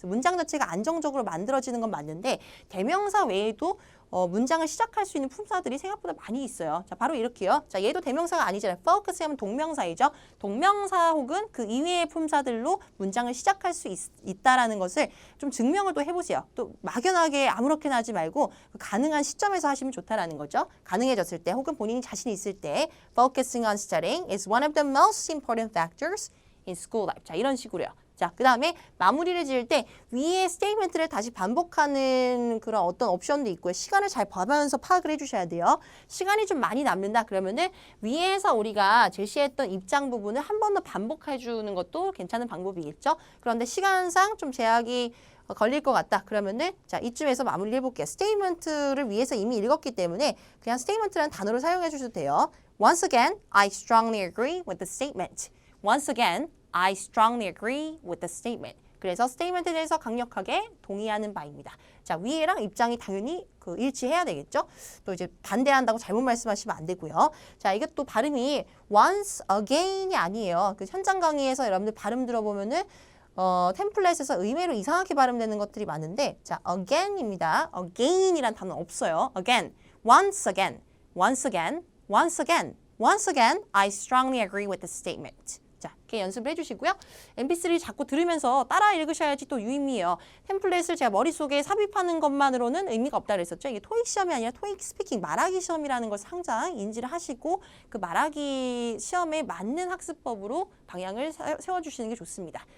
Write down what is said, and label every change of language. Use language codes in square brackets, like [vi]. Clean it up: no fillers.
[ko] 문장 자체가 안정적으로 만들어지는 건 맞는데 대명사 외에도 문장을 시작할 수 있는 품사들이 생각보다 많이 있어요. 자, 바로 이렇게요. 자, 얘도 대명사가 아니잖아요. focus 하면 동명사이죠. 동명사 혹은 그 이외의 품사들로 문장을 시작할 수 있다라는 것을 좀 증명을 또 해보세요. 또 막연하게 아무렇게나 하지 말고 가능한 시점에서 하시면 좋다라는 거죠. 가능해졌을 때 혹은 본인이 자신이 있을 때 [en] focusing on studying is one of the most important factors in school life. [ko] 자, 이런 식으로요. 자, 그 다음에 마무리를 지을 때 위에 스테이트먼트를 다시 반복하는 그런 어떤 옵션도 있고요. 시간을 잘 봐가면서 파악을 해주셔야 돼요. 시간이 좀 많이 남는다 그러면은 위에서 우리가 제시했던 입장 부분을 한 번 더 반복해주는 것도 괜찮은 방법이겠죠. 그런데 시간상 좀 제약이 걸릴 것 같다. 그러면은 자, 이쯤에서 마무리를 해볼게요. 스테이트먼트를 위에서 이미 읽었기 때문에 그냥 스테이트먼트라는 단어를 사용해 주셔도 돼요. [en] Once again, I strongly agree with the statement. Once again, I strongly agree with the statement. [ko] 그래서 스테이트먼트에 대해서 강력하게 동의하는 바입니다. 자, 위에랑 입장이 당연히 일치해야 되겠죠? 또 이제 반대한다고 잘못 말씀하시면 안 되고요. 자, 이게 또 발음이 once again이 아니에요. 그 현장 강의에서 여러분들 발음 들어보면은 템플릿에서 의외로 이상하게 발음되는 것들이 많은데 자, again입니다. again이란 단어는 없어요. [en] again, once again, once again, once again, once again, I strongly agree with the statement. [ko] 자, 이렇게 연습을 해주시고요. MP3 자꾸 들으면서 따라 읽으셔야지 또 유의미해요. 템플릿을 제가 머릿속에 삽입하는 것만으로는 의미가 없다 그랬었죠. 이게 토익 시험이 아니라 토익 스피킹 말하기 시험이라는 것을 항상 인지를 하시고 그 말하기 시험에 맞는 학습법으로 방향을 세워주시는 게 좋습니다.